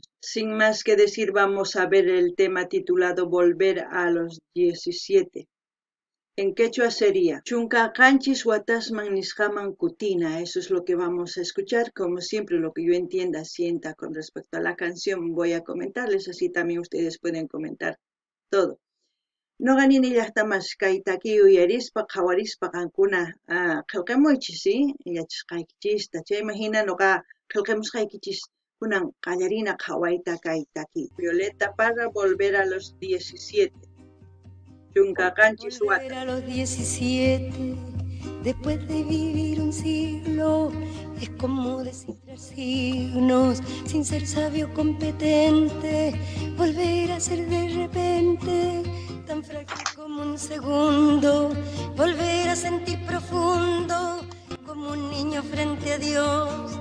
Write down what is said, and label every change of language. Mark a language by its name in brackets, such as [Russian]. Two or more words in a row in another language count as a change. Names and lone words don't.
[Spanish] Sin más que decir, vamos a ver el tema titulado Volver a los 17. En quechua sería Chunka Canchis Watasman Nishaman Kutina. Eso es lo que vamos a escuchar. Como siempre, lo que yo entienda, sienta con respecto a la canción, voy a comentarles. Así también ustedes pueden comentar todo. [Quechua] No ganini llaqtamas kay taki uyarispa qhawarispa qankuna qillqamuychis, ¿sí? Yachasqaykichista. Chayman hina noqa qillqamusqaykichis kunan qallarina qhawayta kay taki. [Spanish] Violeta Parra, Volver a los 17. Volver a los 17, después de vivir un siglo, es como descifrar signos, sin ser sabio competente, volver a ser de repente, tan frágil como un segundo, volver a sentir profundo, como un niño frente a Dios.